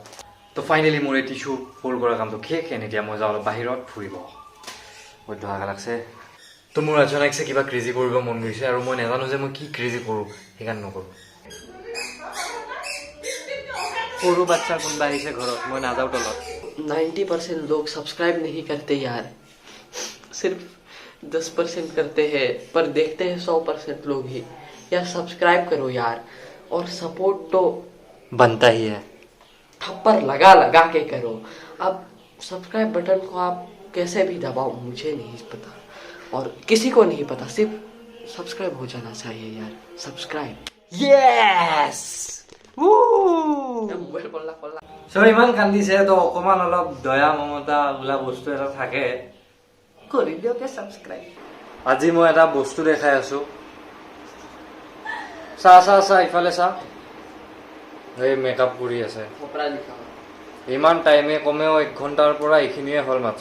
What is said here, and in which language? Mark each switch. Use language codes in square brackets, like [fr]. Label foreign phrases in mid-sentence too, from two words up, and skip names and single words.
[as] তো ফাইনেলি মোৰ এই টিচু ফল্ড কৰা কামটো শেষ। এতিয়া মই যাওঁ অলপ বাহিৰত ফুৰিব। বহুত ভাল লাগছে। তো মোৰ অচানকছে কিবা ক্ৰেজি কৰিব মন গৈছে আৰু মই নাজানো যে মই কি ক্ৰেজি কৰোঁ, সেইকাৰণে নকৰোঁ। সৰু বাচ্চা কোনোবা আহিছে ঘৰত, মই নাযাওঁ তলত। [hi] 90% लोग सब्सक्राइब नहीं करते यार, सिर्फ 10% करते हैं, पर देखते हैं 100% लोग ही। यार सब्सक्राइब करो यार, और सपोर्ट तो बनता ही है, थप्पड़ लगा के करो। अब [en] subscribe button [hi] को आप कैसे भी दबाओ, मुझे नहीं पता और किसी को नहीं पता, सिर्फ सब्सक्राइब हो जाना चाहिए यार। सब्सक्राइब येस। [as] ইমান কান্দিছে, তো অকমান অলপ দয়া মমতা বোলা বস্তু এটা থাকে। কৰি দিয়ক সাবস্ক্ৰাইব। আজি মই এটা বস্তু দেখাই আছো, চা ইফালে চা। এই মেকআপ কৰি আছে, ইমান টাইমে কমেও 1 ঘণ্টাৰ পৰা এইখিনিয়ে হ'ল মাত্ৰ।